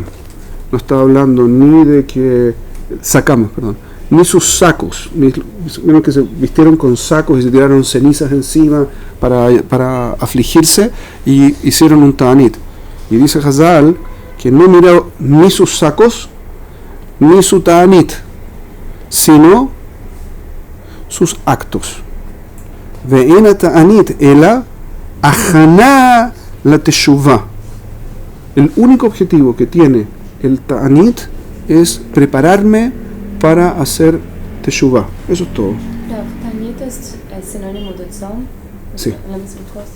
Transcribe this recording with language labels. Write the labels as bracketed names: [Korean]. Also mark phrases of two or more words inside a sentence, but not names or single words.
[Spanish] No está hablando ni de que sacamos, ni sus sacos, menos que se vistieron con sacos y se tiraron cenizas encima para afligirse y hicieron un ta'anit. Y dice Hazal que no miró ni sus sacos ni su ta'anit, sino sus actos. [Hebrew] ואין תענית אלא הכנה לתשובה. [Spanish] El único objetivo que tiene el ta'anit es prepararme para hacer teshuvah. Eso es todo. ¿Ta'anit es sinónimo de tzom? Sí. ¿La misma cosa?